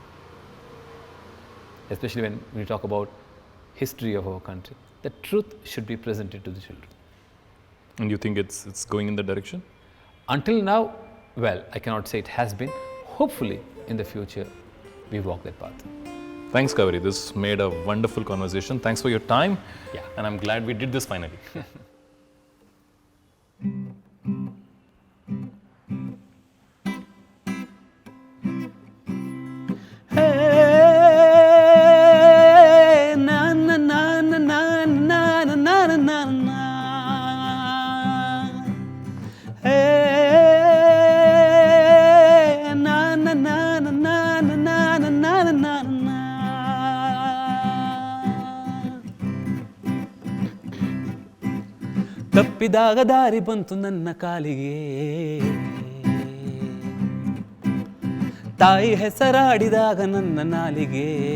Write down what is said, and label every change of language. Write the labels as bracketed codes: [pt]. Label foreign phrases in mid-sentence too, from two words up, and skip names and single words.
[en] Especially when we talk about history of our country, the truth should be presented to the children. And you think it's going in that direction? Until now, well, I cannot say it has been. Hopefully, in the future, we walk that path. Thanks, Kaveri. This made a wonderful conversation. Thanks for your time. Yeah. And I'm glad we did this finally. Hey, na na na na na na na na na na. Hey, na na na na na na na na na na na. [kn] ತಪ್ಪಿದಾಗ ದಾರಿ ಬಂತು ನನ್ನ ಕಾಲಿಗೆ, ತಾಯಿ ಹೆಸರಾಡಿದಾಗ ನನ್ನ ನಾಲಿಗೆ.